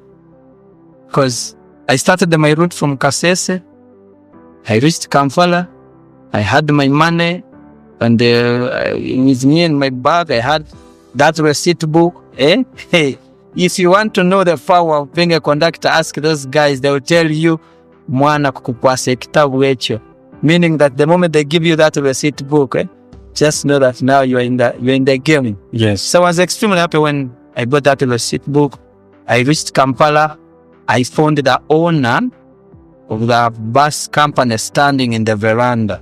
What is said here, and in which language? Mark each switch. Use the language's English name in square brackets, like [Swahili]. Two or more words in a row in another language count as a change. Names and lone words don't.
[English] Because I started my route from Kasese. I reached Kampala. I had my money. And with me in my bag, I had that receipt book. Hey, if you want to know the power of being a conductor, ask those guys. They will tell you, [Tooro] mwana kukukwasa kitabu echo. [English] Meaning that the moment they give you that receipt book, just know that now you're in the game. Yes. So I was extremely happy when I got that receipt book. I reached Kampala. I found the owner of the bus company standing in the veranda.